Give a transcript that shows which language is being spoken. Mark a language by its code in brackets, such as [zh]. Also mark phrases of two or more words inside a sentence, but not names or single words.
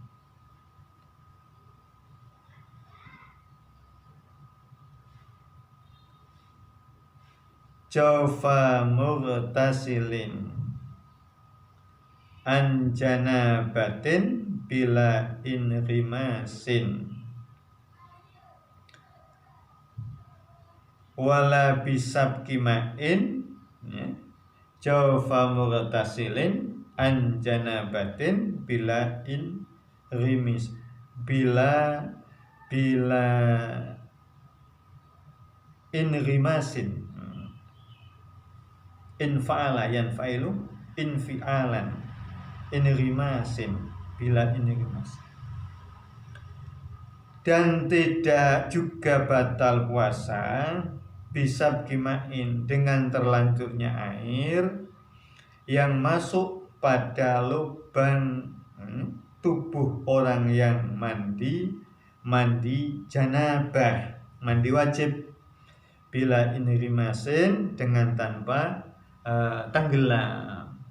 [ar] جوف مغتسل عن جنابة بلا انغماس, ولا بسبق ماء جوف مغتسل عن جنابة بلا انغمس بلا انغماس انفعل ينفعل انفعالا انغماس بلا انغماس. [id] Dan tidak juga batal puasa bisa gimain, dengan terlanjurnya air yang masuk pada lubang tubuh orang yang mandi janabah, mandi wajib, [ar] بلا انغماس, [id] dengan tanpa tenggelam.